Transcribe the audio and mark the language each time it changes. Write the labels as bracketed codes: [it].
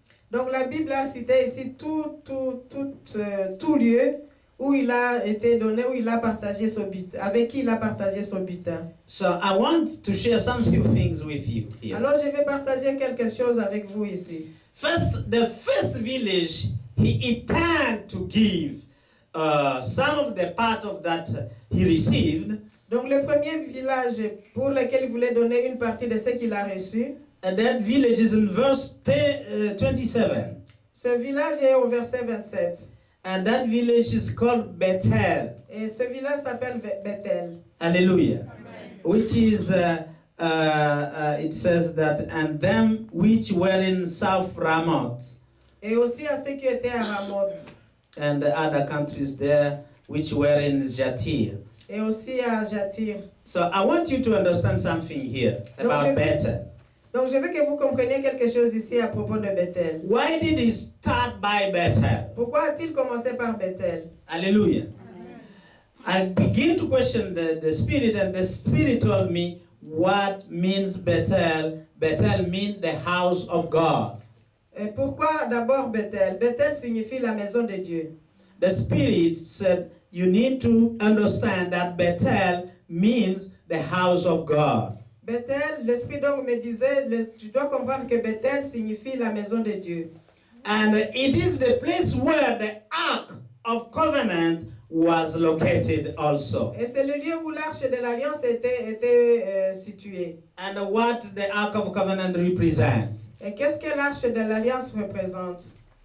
[fr] Donc la Bible a cité ici tout lieu où il a été donné, où il a partagé son butin, avec qui il a partagé son butin. [en] So I want to share some few things with you here. [fr] Alors je vais partager quelque chose avec vous ici. [en] First, the first village, he turned to give some of the part of that he received. [fr] Donc le premier village pour lequel il voulait donner une partie de ce qu'il a reçu. [en] And that village is in verse 27. [fr] Ce village est au verset 27. [en] And that village is called Bethel. [fr] Et ce village s'appelle Bethel. [en] Hallelujah. Which is, it says that, and them which were in South Ramoth. [fr] Et aussi à ceux qui étaient à Ramoth. [en] And the other countries there which were in Jatir. [fr] Et aussi à Jatir. [en] So I want you to understand something here about Bethel. [fr] Donc je veux que vous compreniez quelque chose ici à propos de Bethel. [en] Why did he start by Bethel? [fr] Pourquoi a-t-il commencé par Bethel? [en] Hallelujah. I begin to question the Spirit, and the Spirit told me what means Bethel. Bethel means the house of God. [fr] Et pourquoi d'abord Bethel? Bethel signifie la maison de Dieu. [en] The Spirit said you need to understand that Bethel means the house of God. [fr] Bethel, l'Esprit donc me disait, tu dois comprendre que Bethel signifie la maison de Dieu. [en] And it is the place where the Ark of Covenant was located also. [fr] Et c'est le lieu où l'arche de l'Alliance était située. [en] And what the Ark of Covenant represents. [fr] Et qu'est-ce que l'arche de l'Alliance représente?